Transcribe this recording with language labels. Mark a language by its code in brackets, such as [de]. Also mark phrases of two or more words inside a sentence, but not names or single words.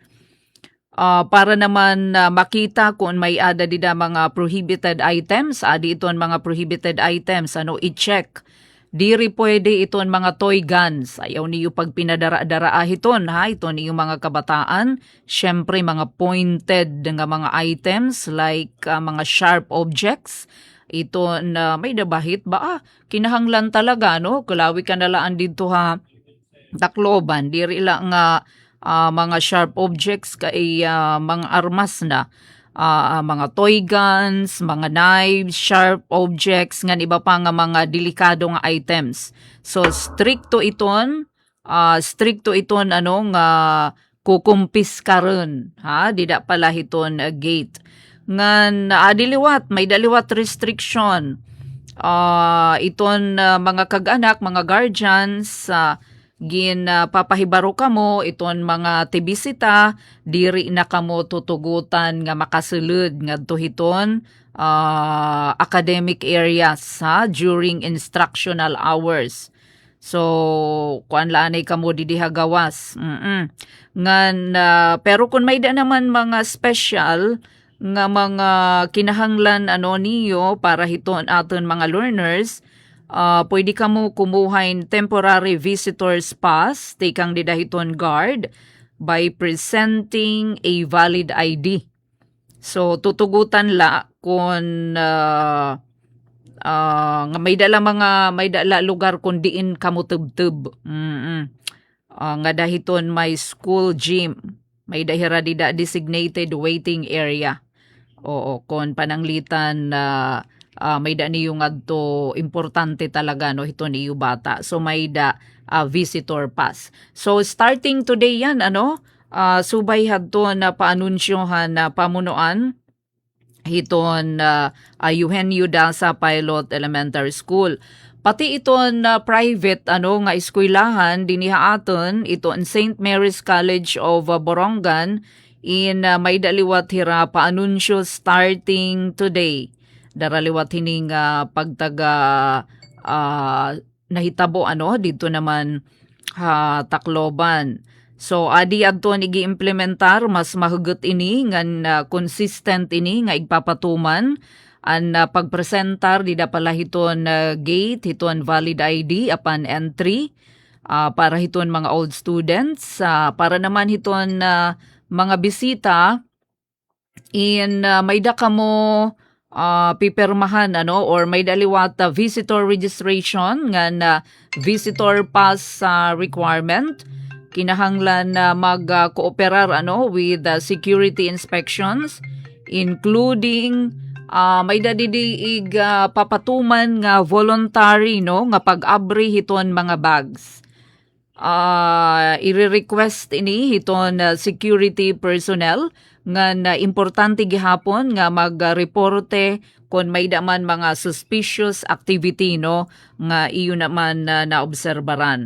[war] para naman makita kung may ada dida mga [en] prohibited items [war] adi iton mga [en] prohibited items [war] i-check diri pwede iton mga [en] toy guns [war] ayaw niyo pag pinadara-dara hiton iton niyo mga kabataan syempre mga pointed nga mga items like mga [en] sharp objects [war] ito na may dabahit ba kinahanglan talaga kulawi ka nalaan dito takloban diri lang nga mga [en] sharp objects [war] kay mga armas na mga [en] toy guns, [war] mga knives, [en] sharp objects, [war] nga iba pa nga mga delikado nga items. So, stricto iton nga kukumpis karon dida pala hiton gate. Ngan adiliwat, may daliwat restriction. Iton mga kag-anak, mga guardians, papahibaro kamo iton mga tibisita diri na kamo tutugutan nga makasulod ngadto hiton [en] academic areas during instructional hours [war] so kuan laanay kamo didiha gawas ngan pero kun may da naman mga special nga mga kinahanglan niyo para hiton aton mga learners pwede ka mo kumuhain [en] temporary visitor's pass, [war] tikang didahiton guard, [en] by presenting a valid ID. [war] So, tutugutan la kung may dala lugar kung diin ka mo tub-tub. Nga dahiton may [en] school gym, [war] may dahira dida [en] designated waiting area. [war] Oo, kung pananglitan may da niyo ngadto importante talaga ito niyo bata so may da [en] visitor pass [war] so [en] starting today [war] yan subay hadto na paanunsyohan na pamunuan hiton Eugenio Daza Pilot Elementary School pati iton private nga eskwelahan diniha aton iton St. Mary's College of Borongan in may daliwat hira paanunsyo [en] starting today [war] daraliwat hining pagtaga nahitabo dito naman Tacloban So adi adton igi-implementar mas mahugot ini ngan consistent ini nga igpapatuman an pagpresentar di pala hiton gate hiton [en] valid ID [war] apan entry para hiton mga [en] old students [war] para naman hiton mga bisita in may da kamo pipirmahan or may daliwat [en] visitor registration [war] nga [en] visitor pass requirement [war] kinahanglan na mag-cooperar [en] with security inspections including [war] may dadidig papatuman nga voluntary nga pag-abri hiton mga bags. I-request ini hiton [en] security personnel [war] nga importante gihapon nga magreporte kung may daman mga [en] suspicious activity [war] nga iyo naman naobserbaran.